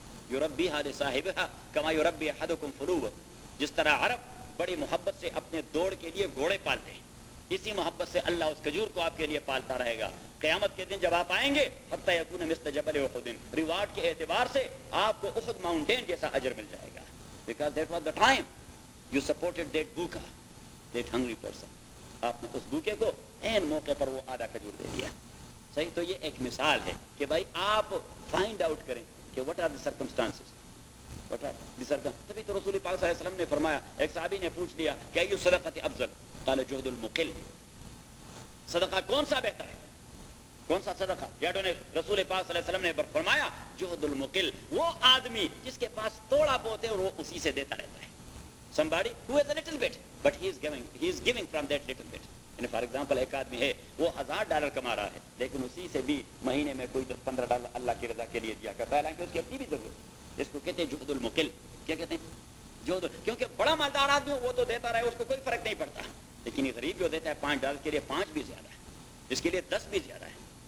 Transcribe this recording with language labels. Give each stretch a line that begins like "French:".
Arabic: یربی ہا لصاحبہا کما یربی احدکم فروہ,
Urdu: جس طرح عرب بڑی محبت سے اپنے دوڑ کے لیے گھوڑے پالتے ہیں, اسی محبت سے اللہ اس کھجور کو آپ کے لیے پالتا رہے گا. قیامت کے دن جب آپ آئیں گے,
Arabic: حتی یکون مثل جبل احد,
Urdu: ریوارڈ کے اعتبار سے آپ کو احد ماؤنٹین جیسا اجر مل جائے گا.
English: Because that was the time you supported that bhooka, that hungry person.
Urdu: آپ نے اس بھوکے کو عین موقع پر وہ آدھا کھجور دے دیا, صحیح. تو یہ ایک مثال ہے کہ بھائی آپ
English: find out
Urdu: کریں کہ
English: what are the circumstances,
Urdu: what are the circumstances. تبھی تو رسول پاک صلی اللہ علیہ وسلم نے فرمایا, ایک صحابی نے پوچھ لیا کہ
Arabic: ایو صدقۃ افضل, قال جہد المقل,
Urdu: صدقہ کون سا بہتر ہے, کون سا صدقہ؟ رسول پاک صلی اللہ علیہ وسلم نے فرمایا جہد المقل, وہ آدمی جس کے پاس تھوڑا بہت ہے اور وہ اسی سے دیتا رہتا ہے.
English: Somebody who has a little bit, but he is giving from that little bit. And for example,
Urdu: ایک آدمی ہے وہ $1,000 کما رہا ہے, لیکن اسی سے بھی مہینے میں کوئی $10-15 اللہ کی رضا کے لیے دیا کرتا ہے, حالانکہ اس کی اپنی بھی ضرورت ہے. اس کو کہتے ہیں جہد المقل. کیا کہتے ہیں؟ جہد, کیونکہ بڑا مالدار آدمی وہ تو دیتا رہے, اس کو کوئی فرق نہیں پڑتا, لیکن یہ غریب جو دیتا ہے $5 کے لیے 5 بھی زیادہ ہے, اس کے لیے 10 بھی زیادہ ہے.